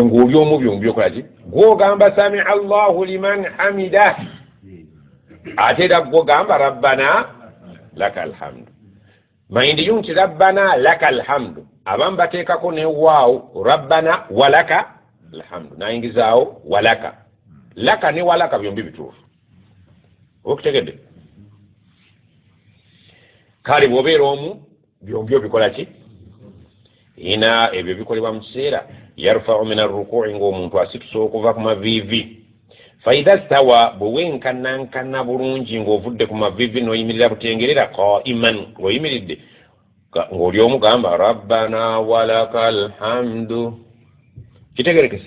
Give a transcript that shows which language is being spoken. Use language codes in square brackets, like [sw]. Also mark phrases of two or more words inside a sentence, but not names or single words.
[lg] ng'oli omu byombi okola ki gw'ogamba [ar] samia allahu liman hamida [lg] ate era gw'ogamba [ar] rabbana laka alhamdu [lg] mayindiyo nti [ar] rabbana laka alhamdu [lg] abamu bateekako ne waawo [ar] rabbana walaka alhamdu [lg] nayingizaawo walaka laka ne walaka byombi bituufu okutegedde kale bw'obeera omu byombi obikola ki ina ebyo bikolebwa mu kiseera [ar] yarfa'u min ar-ruku'i [lg] ng'omuntu asitusa okuva ku mavivi [ar] faida stawa [lg] bwewenkannankana bulungi ng'ovudde ku mavivi n'oyimirira butengerera qa'iman ng'oyimiridde ng'oli omugamba [ar] rabbana walakal hamdu [lg] kitegerekese